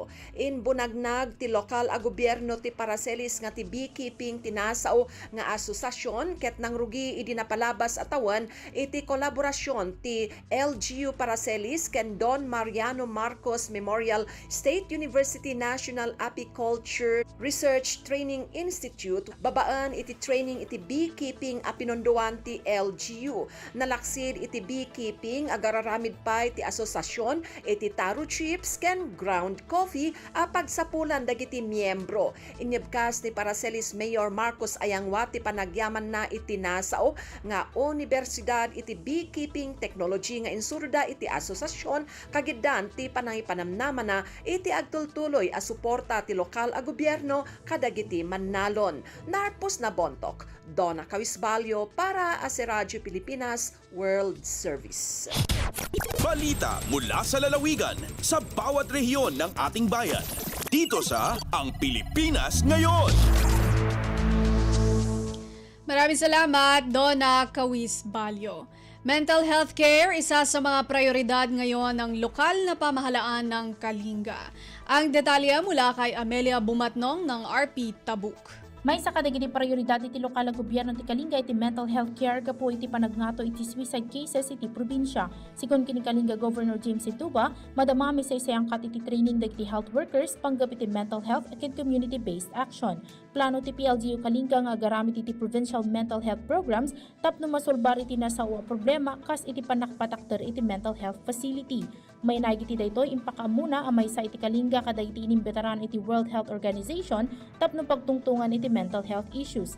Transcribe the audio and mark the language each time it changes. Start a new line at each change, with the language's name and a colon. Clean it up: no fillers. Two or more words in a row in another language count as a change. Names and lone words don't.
Iloko: In bunagnag ti lokal a gobyerno ti Paracelis nga ti beekeeping tinasao nga asosasyon ket nangrugi idi napalabas atawan iti kolaborasyon ti LGU Paracelis ken Don Mariano Marcos Memorial State University National Apiculture Research Training Institute babaan iti training iti beekeeping a pinondoan ti LGU. Nalaksid iti beekeeping agararamid pa iti asosasyon iti
English: taro chips
Iloko: ken
English: ground coffee
Iloko: a pagsapulan dagiti miyembro. Inyebkas ni Paracelis Mayor Marcos Ayangwa ti panagyaman na iti nasao nga universidad iti
English: beekeeping technology
Iloko: nga insurda iti asosasyon kagiddan ti panangipanamnama na iti agtultuloy a suporta ti lokal a gobyerno kadagiti mannalon. Narpos na Bontoc, Donna Cawisbalio para sa Radyo Pilipinas World Service.
Filipino: Balita mula sa lalawigan sa bawat rehiyon ng ating bayan. Dito sa Ang Pilipinas Ngayon. Maraming salamat, Donna Cawisbalio.
English: Mental health care,
Filipino: isa sa mga prioridad ngayon ng lokal na pamahalaan ng Kalinga. Ang detalye mula kay Amelia Bumatnong ng RP Tabuk.
Iloko: May sa kadagiti prioridad iti lokal na gobyerno ti Kalinga iti
English: mental health care
Iloko: gapo iti panagnato iti
English: suicide cases
Iloko: iti probinsya. Sigon kini Kalinga Governor James Ituba, madamami sa isayangkat iti training dagiti
English: health workers
Iloko: panggap iti
English: mental health
Iloko: at
English: community-based action.
Iloko: Plano ti PLGU Kalinga nga agaramit iti
English: provincial mental health programs
Iloko: tapno masolbar iti nasawa problema kas iti panakpatakter iti
English: mental health facility.
Iloko: May nagiti daytoy impakaamuna amay sa iti Kalinga kadagiti inimbetaran iti World Health Organization tapno pagtungtungan iti
English: mental health issues.